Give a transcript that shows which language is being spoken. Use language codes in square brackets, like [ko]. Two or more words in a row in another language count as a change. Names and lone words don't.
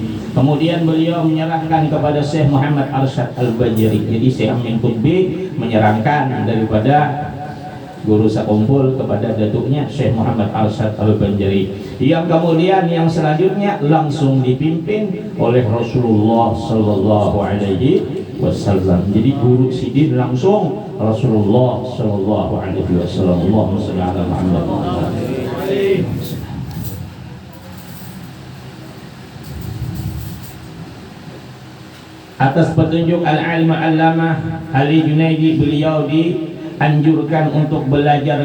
[id] Kemudian beliau menyerahkan kepada Syekh Muhammad Arsad Al-Banjari. Jadi Syekh Amin Qutbi menyerahkan daripada guru sakumpul kepada datuknya Syekh Muhammad Arsad Al-Banjari, yang kemudian yang selanjutnya langsung dipimpin oleh Rasulullah [ar] صلى الله عليه وسلم. [bjn] Jadi guru sidin langsung Rasulullah [ar] صلى الله عليه وسلم. اللهم صل على محمد. [id] Atas petunjuk Al-Alim Al-Allamah Ali Junaidi, beliau dianjurkan untuk belajar